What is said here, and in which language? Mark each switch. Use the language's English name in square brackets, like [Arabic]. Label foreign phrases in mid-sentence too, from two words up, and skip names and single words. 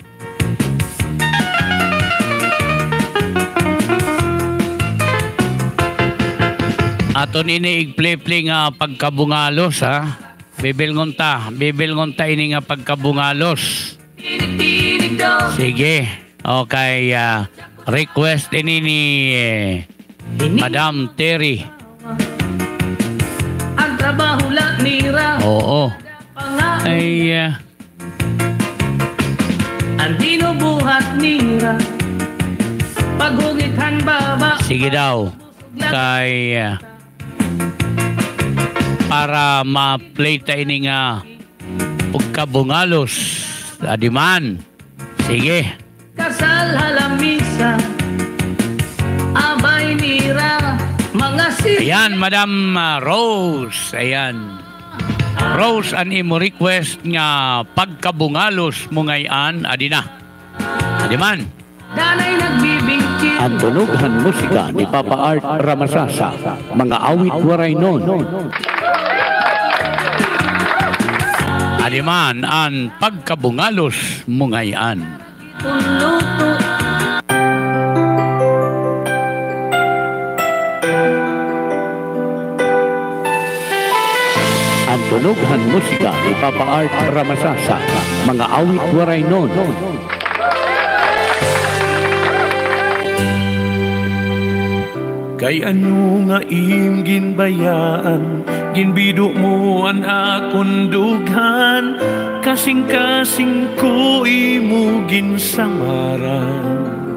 [Waray] Aton ini igplay-play nga pagkabungalos ha. Bibilngonta ini nga pagkabungalos. Sige. Okay, request ini ni Madam Terry. Ang trabaho lang nira. Oo. Pangaon. Ay, Ang binubuhat nira. Pagungithan baba. sige daw. Kay para ma-play tayo ni nga pagkabungalos. Adiman. Sige. Kasal halamisa, abay nira. Mga Ayan, Madam Rose. Ayan. Rose, an imo request nga pagkabungalos mo ngayon, adina. Adiman. danay nagbibingkit. Ang tunughan musika ni Papa Art Ramasasa, mga awit waray nun. Adiman, ang pagkabungalos mo ngayon. Luto. Ang tunughan musika ni Papa Art Ramasasa, mga awit waray nun. Kay ano nga im ginbayaan, ginbido mo an akong dughan, kasing-kasing ko imo ginsamaran.